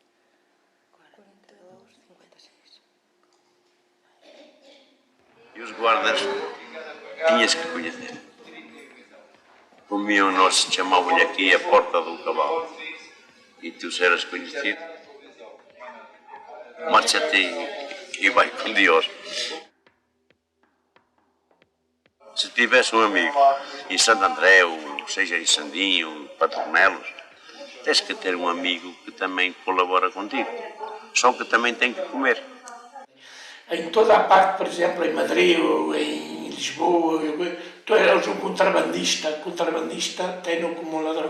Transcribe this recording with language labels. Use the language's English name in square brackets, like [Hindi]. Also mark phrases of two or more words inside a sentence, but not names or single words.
[Galician] 42, 56. E os guardas tiñas que coñecer. O mío nos chamaban aquí a Porta do Cabalo. E tú seras coñecido. Márchate e vai con Dios. [Portuguese] Se tivesse un amigo em Santo André, ou seja em Sandinho, ou Patronelos, tens que ter um amigo que também colabora contigo. Só que também tem que comer. Em toda a parte, por exemplo, em Madrid ou em Lisboa, tu eras um contrabandista tem-no como um ladrão.